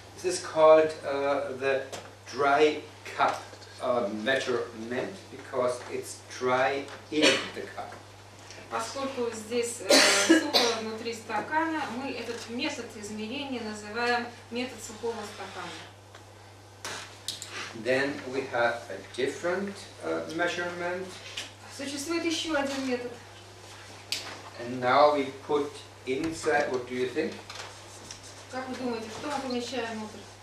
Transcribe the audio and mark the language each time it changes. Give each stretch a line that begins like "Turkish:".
English: This is called the dry cup measurement because it's dry in the cup.
Russian: Поскольку здесь сухо внутри стакана, мы этот метод измерения называем метод сухого стакана.
English: Then we have a different measurement,
Russian: Существует еще один метод.
English: and now we put inside, what do you think?
Russian: Как вы думаете, что мы помещаем внутрь?